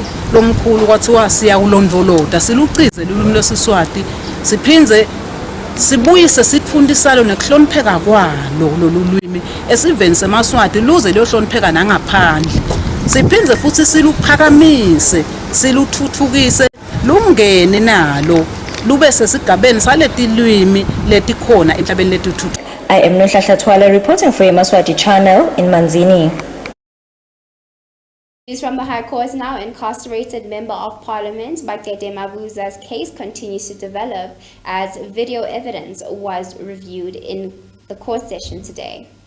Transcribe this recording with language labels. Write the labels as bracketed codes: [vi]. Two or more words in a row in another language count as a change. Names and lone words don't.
[ss] lomkhulu kwathiwa siyakulondvolota silucize lulwimi lwesiSwati siphinze sibuyise sifundisalo nekuhlonipheka kwalo lolu lwimi esiveni seMaswati luze liyohlonipheka nangaphandle siphinze futhi siluphakamise siluthuthukise lungene nalo lube sesigabeni saletilwimi letikhona emhlabeni letuthuthukile. [en] I am Nohlasha Twala reporting for Yemaswati channel in Manzini. News from the High Court. Now incarcerated Member of Parliament Bakete Mabuza's case continues to develop as video evidence was reviewed in the court session today.